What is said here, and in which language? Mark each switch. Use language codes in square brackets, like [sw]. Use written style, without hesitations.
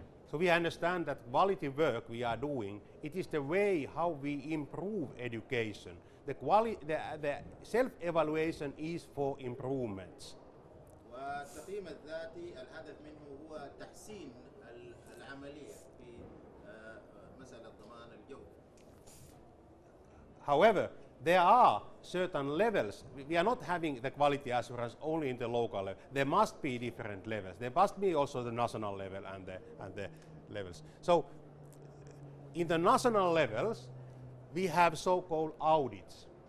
[en] So we understand that quality work we are doing, it is the way how we improve education. The self-evaluation is for improvements. [ar] والتقييم الذاتي الهدف منه هو تحسين العملية في مسألة ضمان الجودة. [en] However, there are certain levels. We are not having the quality assurance only in the local level. There must be different levels. There must be also the national level and the levels. So in the national levels, we have so-called audits.